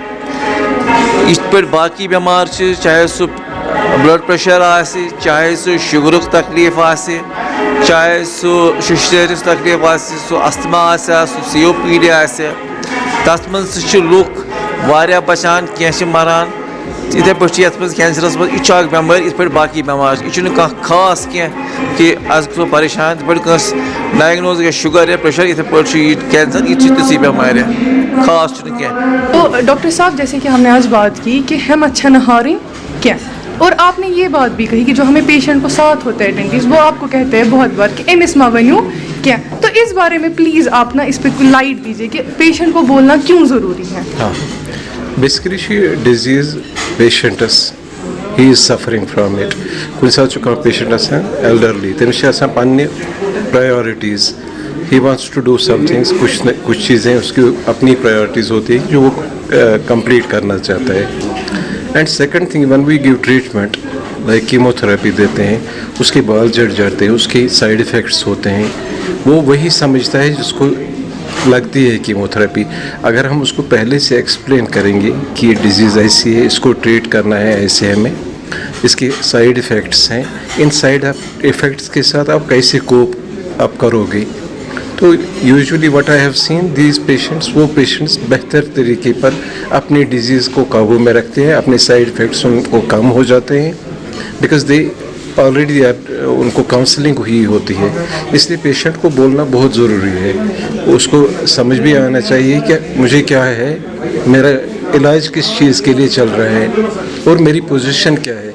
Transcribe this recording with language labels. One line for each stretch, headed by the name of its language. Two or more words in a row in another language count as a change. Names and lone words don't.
Kashmiri: کینٛہہ یِتھ پٲٹھۍ باقی بٮ۪مارِ چھِ، چاہے سُہ بلڈ پریشر آسہِ، چاہے سُہ شُگرُک تکلیٖف آسہِ، چاہے سُہ شِشتٲرِس تکلیٖف آسہِ، سُہ استما آسہِ، سُہ سی او پی ڈی آسہِ، تَتھ منٛز تہِ چھِ لُکھ واریاہ بچان، کینٛہہ چھِ مران۔ یِتھَے پٲٹھۍ چھِ یَتھ منٛز کینسرَس منٛز یہِ چھُ اکھ بٮ۪مٲرۍ یِتھ پٲٹھۍ باقی بٮ۪مارِ چھِ، یہِ چھُنہٕ کانٛہہ خاص کینٛہہ کہ آز گژھو پریشان، یِتھ پٲٹھۍ کٲنٛسہِ ڈایگنوز گژھِ شُگر یا پریشر، یِتھَے پٲٹھۍ چھُ یہِ کینسر، یہِ چھِ تِژھٕے بٮ۪مارِ، خاص چھُنہٕ کینٛہہ۔
Urdu: تو ڈاکٹر صاحب، جیسے کہ ہم نے آج بات کی کہ
Kashmiri: ہمت چھنہ ہارٕنۍ کینٛہہ،
Urdu: اور آپ نے یہ بات بھی کہی کہ جو ہمیں پیشنٹ کو ساتھ ہوتا ہے اٹینڈنٹس، وہ آپ کو کہتے ہیں بہت بار کہ
Kashmiri: أمِس ما ؤنِو کینٛہہ۔
Urdu: تو اس بارے میں پلیز آپ نا اس پہ لائٹ دیجیے کہ پیشنٹ کو بولنا کیوں ضروری ہے۔
English: ہاں، بیسکلی چھِ disease patients he is suffering from it.
Kashmiri: کُنہِ ساتہٕ چھُ کانٛہہ پیشنٹ آسان ایلڈرلی، تٔمِس چھِ آسان پننہِ پرائیورٹیز،
English: he wants to do some things,
Urdu: کچھ چیزیں اس کی اپنی پرائیورٹیز ہوتی ہیں جو وہ کمپلیٹ کرنا چاہتا ہے۔
English: and second thing, when we give treatment like chemo therapy
Urdu: دیتے ہیں، اس کے بال جھڑ جاتے ہیں، اس کے
English: side effects
Urdu: ہوتے ہیں، وہ وہی سمجھتا ہے جس کو لگتی ہے
English: chemo therapy.
Urdu: اگر ہم اس کو پہلے سے ایکسپلین کریں گے کہ یہ ڈیزیز ایسی ہے، اس کو ٹریٹ کرنا ہے ایسے، ہمیں اس کے
English: side effects
Urdu: ہیں، ان
English: side effects
Urdu: کے ساتھ آپ کیسے
English: cope up
Urdu: کرو گے، تو
English: usually what I have seen these patients,
Urdu: وہ پیشنٹس بہتر طریقے پر اپنی ڈیزیز کو قابو میں رکھتے ہیں، اپنے سائڈ افیکٹس ان کو کم ہو جاتے ہیں،
English: because they already
Urdu: ان کو کاؤنسلنگ ہوئی ہوتی ہے۔ اس لیے پیشنٹ کو بولنا بہت ضروری ہے، اس کو سمجھ بھی آنا چاہیے کہ مجھے کیا ہے، میرا علاج کس چیز کے لیے چل رہا ہے اور میری پوزیشن کیا ہے۔